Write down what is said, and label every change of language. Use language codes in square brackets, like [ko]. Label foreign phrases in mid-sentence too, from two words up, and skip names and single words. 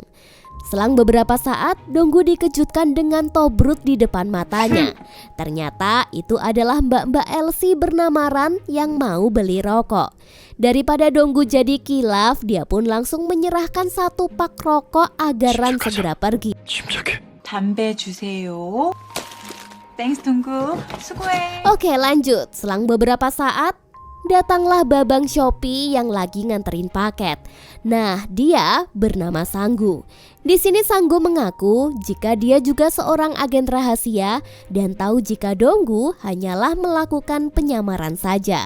[id] Selang beberapa saat, Donggu dikejutkan dengan tobrut di depan matanya. Ternyata itu adalah Mbak Elsie bernama Ran yang mau beli rokok. Daripada Donggu jadi kilaf, dia pun langsung menyerahkan satu pak rokok agar Ran segera pergi. [ko] 침착해. 담배 주세요. 땡스 둥구 수고해. [id] Oke, lanjut. Selang beberapa saat, datanglah Babang Shopee yang lagi nganterin paket. Nah, dia bernama Sanggu. Di sini Sanggu mengaku jika dia juga seorang agen rahasia dan tahu jika Donggu hanyalah melakukan penyamaran saja.